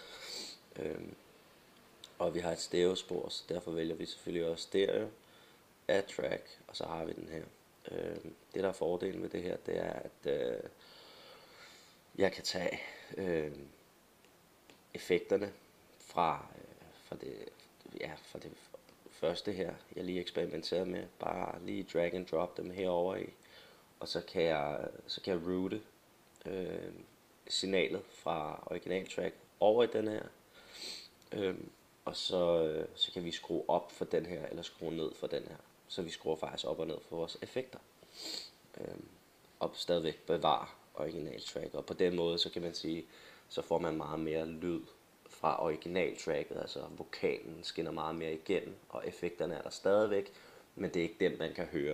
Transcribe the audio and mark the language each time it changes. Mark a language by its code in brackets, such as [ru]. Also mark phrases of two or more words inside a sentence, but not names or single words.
[da] Og vi har et stereo-spor, så derfor vælger vi selvfølgelig også stereo af track, og så har vi den her. Det der er fordelen ved det her, det er, at jeg kan tage effekterne fra det første her, jeg lige eksperimenterede med, bare lige [en] drag and [da] drop dem herover i, og så kan jeg route signalet fra originaltrack over i den her, og så kan vi skrue op for den her, eller skrue ned for den her, så vi skruer faktisk op og ned for vores effekter, og stadigvæk bevare originaltrack, og på den måde, så kan man sige, så får man meget mere lyd fra originaltracket, altså vokalen skinner meget mere igennem, og effekterne er der stadigvæk, men det er ikke dem, man kan høre.